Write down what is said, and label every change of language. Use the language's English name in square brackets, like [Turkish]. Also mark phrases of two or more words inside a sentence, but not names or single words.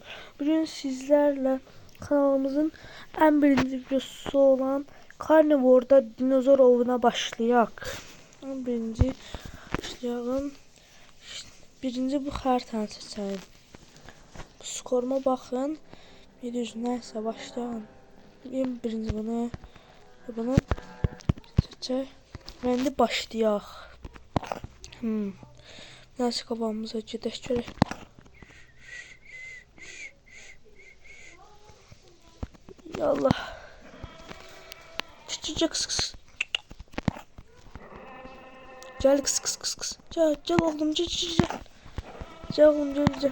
[Turkish] Bugün sizlerle kanalımızın en birinci videosu olan Karnivor'da dinozor avına başlayak. En birinci başlayalım. Birinci bu xəritəni seçelim. Skoruma bakın. 700 neyse başlayalım. En birinci bunu seçək. [Azerbaijani] Və indi başlayaq. [Turkish] Nasıl kafamıza gedək görək. Yallah. Küçücük kıs. Gel kıs. Gel oğlum gel. Gel oğlum gel.